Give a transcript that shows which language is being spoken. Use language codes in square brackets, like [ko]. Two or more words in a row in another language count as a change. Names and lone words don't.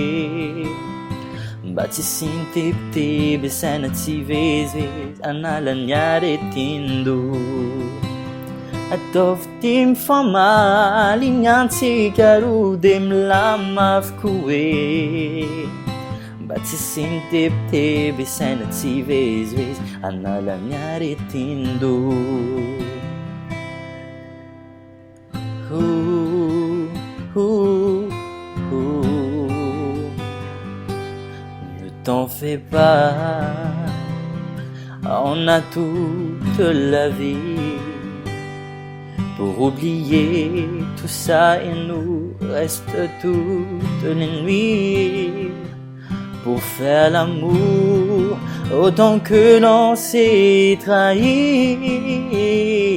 [mg] mba tsy sintebiteby saina tsy vezivezy anala ny aretindo ataovy ty mifamaliny antsika roa de milama avokoa mba tsy sintebiteby saina tsy vezivezy anala ny aretindo [fr] Ne t'en fais pas, on a toute la vie pour oublier tout ça et nous reste toutes les nuits pour faire l'amour autant que l'on s'est trahi.